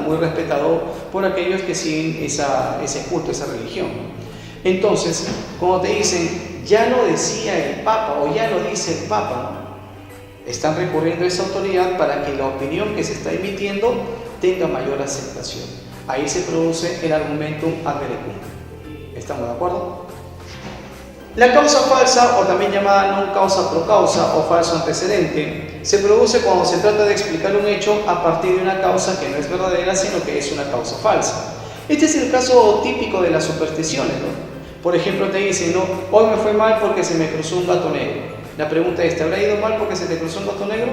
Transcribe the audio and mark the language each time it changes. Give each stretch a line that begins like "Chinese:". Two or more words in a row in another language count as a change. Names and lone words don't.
Spanish: Muy respetado por aquellos que siguen ese culto, esa religión. Entonces, cuando te dicen, ya lo decía el Papa o ya lo dice el Papa, ¿no? Están recurriendo a esa autoridad para que la opinión que se está emitiendo tenga mayor aceptación. Ahí se produce el
Latin: argumentum ad verecundiam.
Spanish: ¿Estamos de acuerdo? La causa falsa, o también llamada
Latin: non causa pro causa
Spanish: o falso antecedente, se produce cuando se trata de explicar un hecho a partir de una causa que no es verdadera, sino que es una causa falsa. Este es el caso típico de las supersticiones, ¿no? Por ejemplo, te dicen, no, hoy me fue mal porque se me cruzó un gato negro. La pregunta es, ¿te habrá ido mal porque se te cruzó un gato negro?